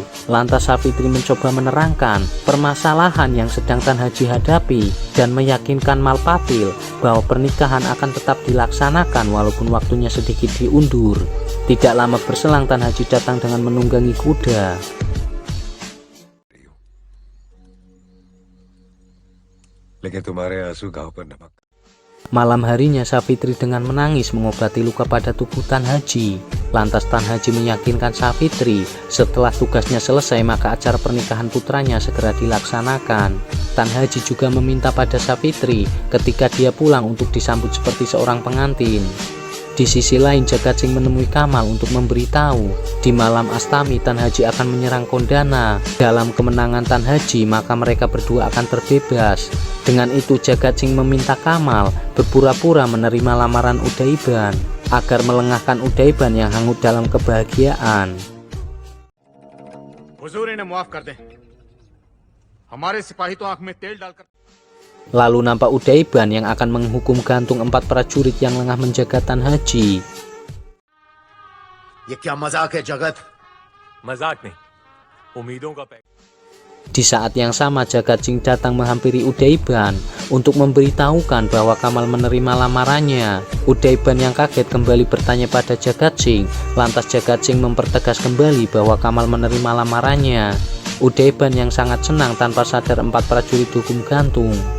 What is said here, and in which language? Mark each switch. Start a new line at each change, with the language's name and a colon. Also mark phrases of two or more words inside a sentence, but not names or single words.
Indonesian: Lantas Safitri mencoba menerangkan permasalahan yang sedang Tan Haji hadapi. dan meyakinkan Malpatil bahwa pernikahan akan tetap dilaksanakan walaupun waktunya sedikit diundur. Tidak lama berselang Tan Haji datang dengan menunggangi kuda.
Hindi: लेकिन तुम्हारे आंसू घाव पर नमक।
Indonesian: Malam harinya Safitri dengan menangis mengobati luka pada tubuh Tan Haji. Lantas Tan Haji meyakinkan Safitri setelah tugasnya selesai maka acara pernikahan putranya segera dilaksanakan. Tan Haji juga meminta pada Safitri ketika dia pulang untuk disambut seperti seorang pengantin. Di sisi lain Jagatsing menemui Kamal untuk memberitahu di malam Astami Tan Haji akan menyerang Kondana. Dalam kemenangan Tan Haji maka mereka berdua akan terbebas. Dengan itu Jagatsing meminta Kamal berpura-pura menerima lamaran Udaiban agar melengahkan Udaiban yang hangut dalam kebahagiaan.
Hindi: हुजूर इन्हें माफ कर दें हमारे सिपाही तो आंख में तेल डालकर
Indonesian: Lalu nampak Udaiban yang akan menghukum gantung 4 prajurit yang lengah menjaga Tan Haji.
Hindi: ये क्या मजाक है जगत? मजाक नहीं, उम्मीदों का पैक।
Indonesian: Di saat yang sama Jagatsing datang menghampiri Udaiban untuk memberitahukan bahwa Kamal menerima lamarannya. Udaiban yang kaget kembali bertanya pada Jagatsing. Lantas Jagatsing mempertegas kembali bahwa Kamal menerima lamarannya. Udaiban yang sangat senang tanpa sadar 4 prajurit dihukum gantung.